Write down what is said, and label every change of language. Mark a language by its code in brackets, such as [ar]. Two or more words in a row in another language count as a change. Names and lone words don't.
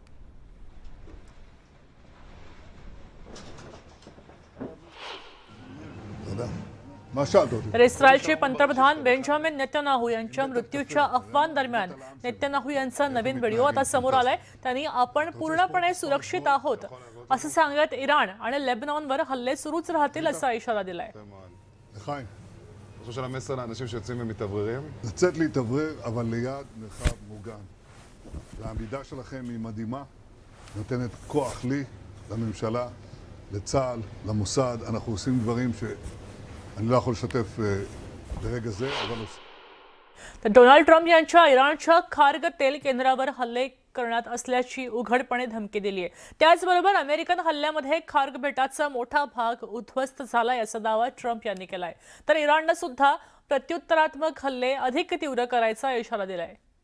[mr] तर इस्रायलचे पंतप्रधान बेंजामिन नेतन्याहू यांच्या मृत्यूच्या अफवांदरम्यान नेतन्याहू यांचा नवीन व्हिडिओ आता समोर आलाय. त्यांनी आपण पूर्णपणे सुरक्षित आहोत असं सांगत इराण आणि लेबनॉनवर हल्ले सुरूच राहतील असा इशारा दिलाय. [he] לחיים, אני חושב שהמסר לאנשים שיוצאים ומתאווררים. לצאת להתאוורר, אבל ליד מרחב מוגן. והעמידה שלכם היא מדהימה, נותנת כוח לי, לממשלה, לצה"ל, למוסד. אנחנו עושים דברים שאני לא יכול לשתף ברגע זה, אבל עושים. [mr] तर डोनाल्ड ट्रम्प यांच्या इराणच्या खार्ग तेल केंद्रावर हल्ले करण्यात असल्याची उघडपणे धमकी दिली आहे. त्याचबरोबर अमेरिकन हल्ल्यामध्ये खार्ग बेटाचा मोठा भाग उद्ध्वस्त झालाय असा दावा ट्रम्प यांनी केलाय. तर इराणनं सुद्धा प्रत्युत्तरात्मक हल्ले अधिक तीव्र करायचा इशारा दिलाय.